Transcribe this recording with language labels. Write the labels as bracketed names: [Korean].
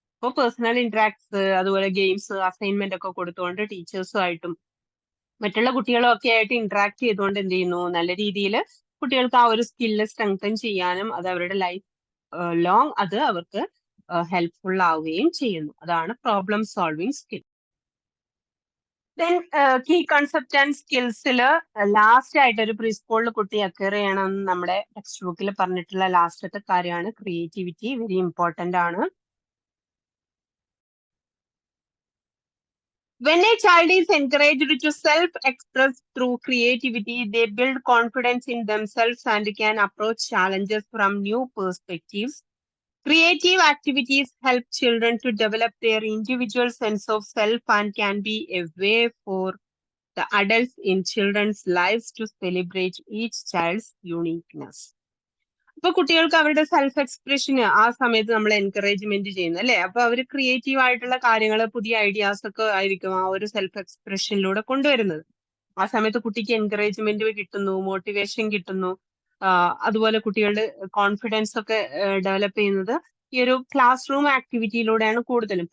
[Malayalam] അപ്പോൾ പേഴ്സണൽ ഇന്ററാക്ട്സ് അതുപോലെ games assignment ഒക്കെ കൊടുത്തുകൊണ്ട് ടീച്ചേഴ്സുമായിട്ടും മറ്റുള്ള കുട്ടികളും ഒക്കെ ആയിട്ട് ഇന്ററാക്ട് ചെയ്തുകൊണ്ട് എന്ത് ചെയ്യുന്നു നല്ല രീതിയിൽ കുട്ടികൾക്ക് ആ ഒരു സ്കില്ല് സ്ട്രെങ്തൻ ചെയ്യാനും അത് അവരുടെ ലൈഫ് ലോങ് അത് അവർക്ക് ഹെൽപ്ഫുൾ ആവുകയും ചെയ്യുന്നു. അതാണ് problem solving skill. Then key concept and സ്കിൽസിൽ last ആയിട്ട് ഒരു പ്രീ സ്കൂളിൽ കുട്ടി അക്വയർ ചെയ്യണമെന്ന് നമ്മുടെ ടെക്സ്റ്റ് ബുക്കിൽ പറഞ്ഞിട്ടുള്ള ലാസ്റ്റത്തെ കാര്യമാണ് ക്രിയേറ്റിവിറ്റി. [English] very important [Malayalam] ആണ്. [English] When a child is encouraged to self-express through creativity, they build confidence in themselves and can approach challenges from new perspectives. Creative activities help children to develop their individual sense of self and can be a way for the adults in children's lives to celebrate each child's uniqueness. [Malayalam] അപ്പൊ കുട്ടികൾക്ക് അവരുടെ self എക്സ്പ്രഷന് ആ സമയത്ത് നമ്മൾ encouragement ചെയ്യുന്നു അല്ലെ. അപ്പൊ അവർ creative ആയിട്ടുള്ള കാര്യങ്ങൾ, പുതിയ ഐഡിയാസ് ഒക്കെ ആയിരിക്കും ആ ഒരു സെൽഫ് എക്സ്പ്രഷനിലൂടെ കൊണ്ടുവരുന്നത്. ആ സമയത്ത് കുട്ടിക്ക് എൻകറേജ്മെന്റ് കിട്ടുന്നു, മോട്ടിവേഷൻ കിട്ടുന്നു. അതുപോലെ കുട്ടികളുടെ കോൺഫിഡൻസ് ഒക്കെ ഡെവലപ്പ് ചെയ്യുന്നത് ഈ ഒരു ക്ലാസ് റൂം ആക്ടിവിറ്റിയിലൂടെയാണ് കൂടുതലും.